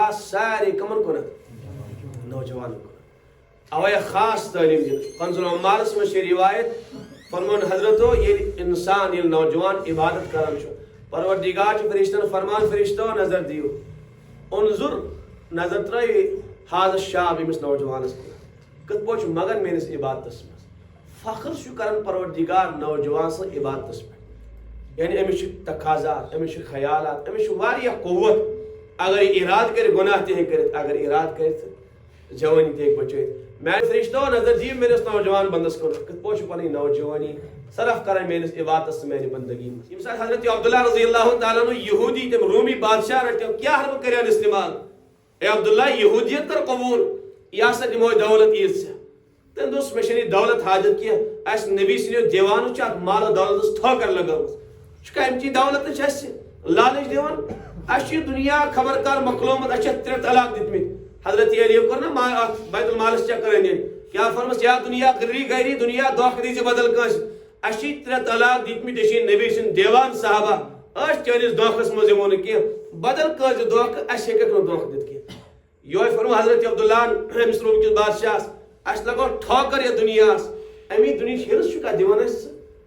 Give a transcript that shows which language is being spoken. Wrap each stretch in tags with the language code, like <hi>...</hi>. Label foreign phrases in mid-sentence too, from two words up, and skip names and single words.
<ks>سارے کمن کُنتھ نوجوانن کُن اوے خاص تعلیم دِنہٕ کنز العمالس منٛز چھِ روایت فرمون حضرتو ییٚلہِ انسان ییٚلہِ نوجوان عبادت کران چھُ پروردگار چھُ فرشتن فرمان فرشتو نظر دِیِو انظر نظر ترٲیِو حاضر شاب أمس نوجوانس کت پٲٹھۍ چھُ مگن میٲنِس عبادتس منٛز فخر چھُ کران پروردگار نوجوان سٕنٛز عبادتس پٮ۪ٹھ یعنی أمِس چھِ تقاضات أمِس چھِ خیالات أمِس چھُ واریاہ قوت اگر یہِ ارادٕ کرِ گۄناہ تہِ ہیٚکہِ کٔرِتھ اگر ارادٕ کرِ تہٕ جوٲنی تہِ ہیٚکہِ بچٲیِتھ میانہِ فرشتو نظر دِیِو میٲنِس نوجوان بندس کُن کِتھ پٲٹھۍ چھُ پنٕنۍ نوجوانی صرف کران میٲنِس عبادتس تہٕ میانہِ بندگی منٛز ییٚمہِ ساتہٕ حضرت عبداللہ رضی اللہ تعالیٰ عنہ یہودی تٔمۍ رومی بادشاہ رٔٹِو کیٛاہ حربہٕ کریٚن استعمال اے عبداللہ یہودیت کر قبول یہِ ہسا دِمو دولت عیٖد ژےٚ تٔمۍ دوٚپُس مےٚ چھنہٕ یہِ دولت حاجت کینٛہہ اسہِ نبی سٕنٛدیو دیوانو چھِ اتھ مال و دولتس ٹھوکر لگٲومٕژ چھُ کمچی دولت چھِ اسہِ لالچ دِوان اسہِ چھُ یہِ دُنیا خبر کر مۄکلومُت اسہِ چھِ 3 طلاق دِتمٕتۍ حضرت علیٰ کوٚر نا اتھ بیت المالس چکر أنِتھ کیٛاہ فرمس</ks> <ar>یا دُنیا غری گری</ar> <ks>دُنیا دھوکہٕ دیٖزِ بدل کٲنٛسہِ اسہِ چھِ 3 طلاق دِتمٕتۍ أسۍ چھِ نبی سٕنٛدۍ دیوان صحابہ أسۍ چٲنِس دھوکس منٛز یِمو نہٕ کینٛہہ بدل کٲنٛسہِ دھوکہٕ اسہِ ہیٚککھ نہٕ دھوکہٕ دِتھ کینٛہہ یہوے فرمو حضرت عبداللہ أمِس روم کِس بادشاہس اسہِ لگو ٹھوکر یتھ دُنیاہس امی دُنہِچ ہرس چھُ کتھ دِوان اسہِ ژٕ</ks>